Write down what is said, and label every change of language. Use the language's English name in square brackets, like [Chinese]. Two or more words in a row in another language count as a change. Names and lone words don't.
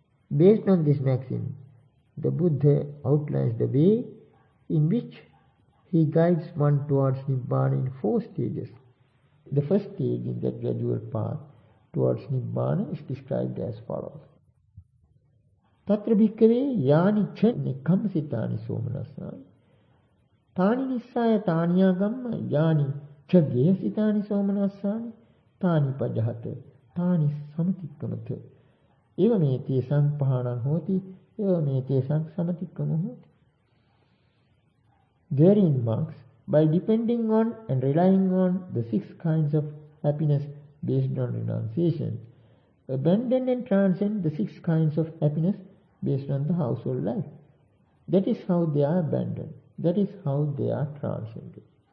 [English] Based on this maxim, the Buddha outlines the way in which he guides one towards Nibbana in 4 stages. The first stage in that gradual path towards Nibbana is described as follows. [Pali] Tatra bhikkave yani cha nikkamsitani somanasani tani nissaya taniyagamma yani cha gehasitani somanasani tani pajahata tani samatikkamata evamete sampahanan hoti evamete samatikkamu hoti. [English] Therein, monks, by depending on and relying on the 6 kinds of happiness based on renunciation, abandon and transcend the 6 kinds of happiness based on the household life. That is how they are abandoned. That is how they are transcended.